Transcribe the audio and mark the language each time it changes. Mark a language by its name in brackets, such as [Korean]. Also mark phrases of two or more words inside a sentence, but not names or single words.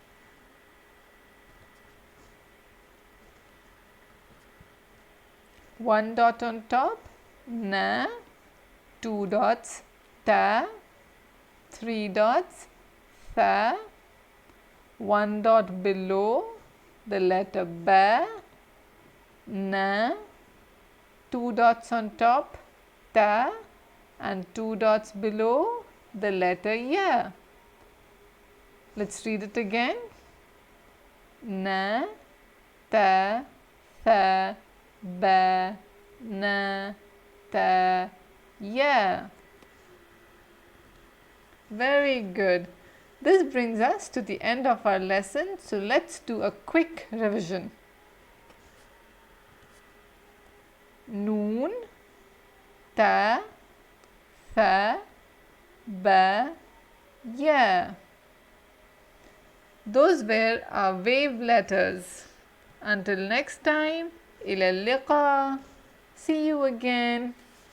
[English] One dot on top, na, 2 dots, ta, 3 dots, tha, 1 dot below the letter ba, na, 2 dots on top, ta, and 2 dots below the letter ya. Let's read it again. [Arabic] Na, ta, tha, ba, na, ta, ya. [English] Very good. This brings us to the end of our lesson, so let's do a quick revision. [Arabic] Noon, ta, tha, ba, ya. [English] Those were our wave letters. Until next time, [Arabic] إلى اللقاء. [English] See you again.